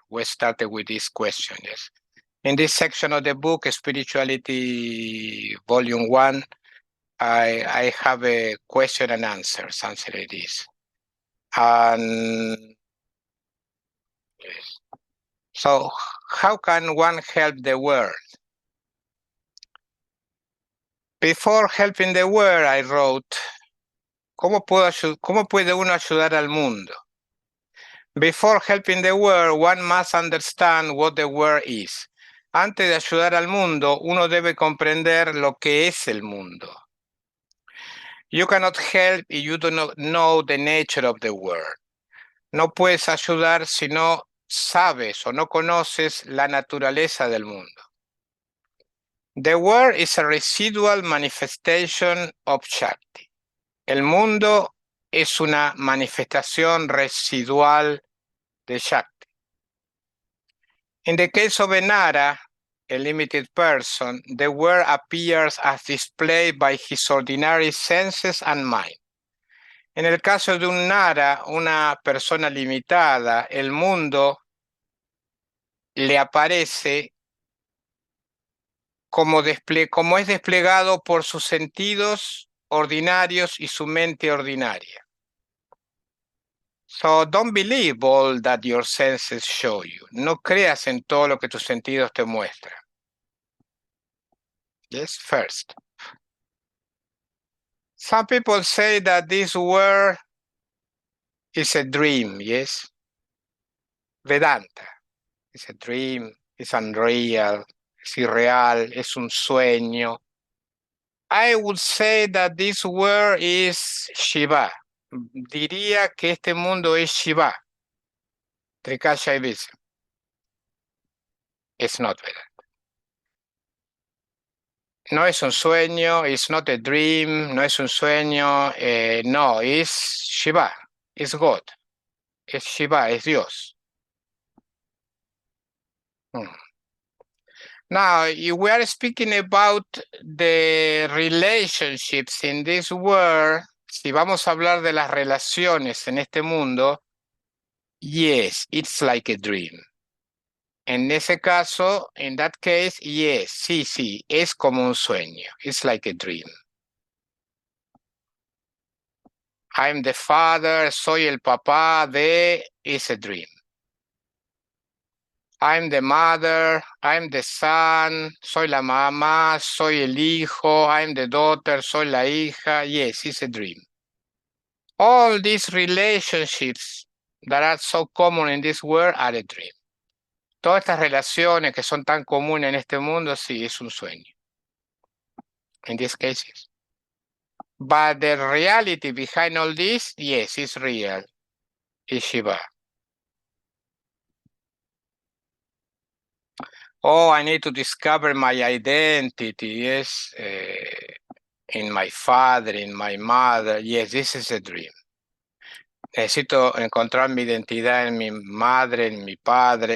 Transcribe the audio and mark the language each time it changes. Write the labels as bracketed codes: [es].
[en] We started with this question, yes. In this section of the book, Spirituality Volume 1, I have a question and answer, something like this. And so, how can one help the world? Before helping the world, I wrote, [es] ¿cómo puede uno ayudar al mundo? [en] Before helping the world, one must understand what the world is. [es] Antes de ayudar al mundo, uno debe comprender lo que es el mundo. [en] You cannot help if you do not know the nature of the world. [es] No puedes ayudar si no sabes o no conoces la naturaleza del mundo. [en] The world is a residual manifestation of Shakti. [es] El mundo es una manifestación residual de Shakti. [en] In the case of a Nara, a limited person, the world appears as displayed by his ordinary senses and mind. [es] En el caso de un Nara, una persona limitada, el mundo le aparece como es desplegado por sus sentidos ordinarios y su mente ordinaria. [en] So don't believe all that your senses show you. [es] No creas en todo lo que tus sentidos te muestran. [en] Yes, first. Some people say that this world is a dream, yes? Vedanta. It's a dream, it's unreal, [es] es irreal, es un sueño. [en] I would say that this world is Shiva. [es] Diría que este mundo es Shiva. [en] Trika Shaivism. It's not Vedanta. [es] No es un sueño, [en] it's not a dream, [es] no es un sueño, no, [en] it's Shiva, it's God. [es] Es Shiva, es Dios. [en] Now, we are speaking about the relationships in this world. [es] Si vamos a hablar de las relaciones en este mundo, [en] yes, it's like a dream. [es] En ese caso, [en] in that case, yes, [es] sí, es como un sueño. [en] It's like a dream. I'm the father, [es] soy el papá de, [en] is a dream. I'm the mother, I'm the son, [es] soy la mamá, soy el hijo, [en] I'm the daughter, [es] soy la hija. [en] Yes, it's a dream. All these relationships that are so common in this world are a dream. [es] Todas estas relaciones que son tan comunes en este mundo, sí, es un sueño. [en] In these cases. But the reality behind all this, yes, it's real. It's Shiva. Oh, I need to discover my identity, yes, in my father, in my mother. Yes, this is a dream. [es] Necesito encontrar mi identidad en mi madre, en mi padre.